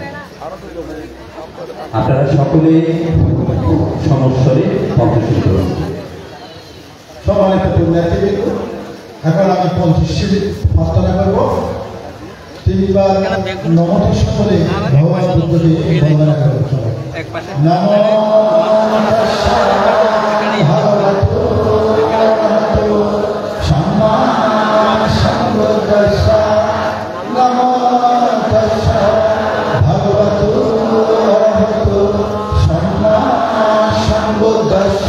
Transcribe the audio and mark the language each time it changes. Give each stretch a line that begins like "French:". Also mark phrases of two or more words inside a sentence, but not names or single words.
Bangla: আপনারা সকলে সমস্বরে পঞ্চশীল করুন। সম্মানিত পুণ্যার্থীবৃন্দ, এখন আমি পঞ্চশীল প্রার্থনা করব। তিনবার নমঃ সকলে ভগবান বুদ্ধকে বন্দনা করব।
Pali: নমো ভগবতো অরহতো সম্মা সম্বুদ্ধাস্য। নমো তস্য ভগবতো অরহতো সম্মা সম্বুদ্ধাস্য।